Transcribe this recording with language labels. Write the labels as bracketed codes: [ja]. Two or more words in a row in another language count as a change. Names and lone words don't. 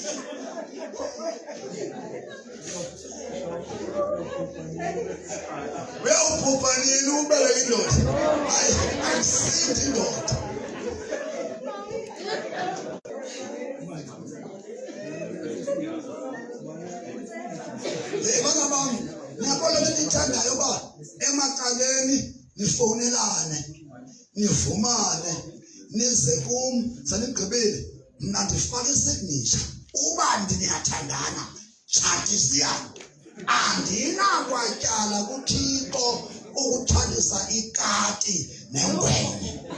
[xh] Uyawuphupha nini ubele indoda? Ayisithi indoda. Bana bami, ngiyabona lenithandayo ba emacaleni nifonelane, nivumane, nize kum sanigqibile mina ndifaka isignature. Uba ndiniyathandana, tshatisiyana. Andinakwatyala kuThixo ukuthandisa ikati nengwenya.